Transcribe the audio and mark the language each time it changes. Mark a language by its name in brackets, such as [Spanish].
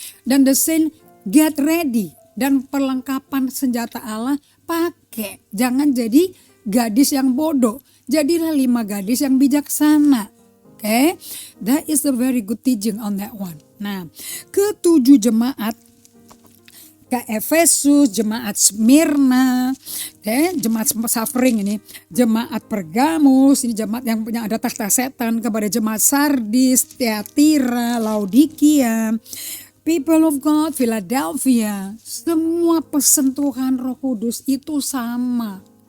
[Indonesian] Dan [English] the saints get ready. [Indonesian] Dan perlengkapan senjata Allah pakai. Jangan jadi gadis yang bodoh. Jadilah 5 gadis yang bijaksana. Okay? [English] That is a very good teaching on that one. [Indonesian] Nah, ketujuh jemaat ke Efesus, jemaat Smyrna, jemaat suffering ini, jemaat Pergamus, ini jemaat yang punya ada takhta setan, kepada jemaat Sardis, Thyatira, Laodikia, [English] people of God, [Indonesian] Philadelphia, semua pesan Tuhan Roh Kudus itu sama.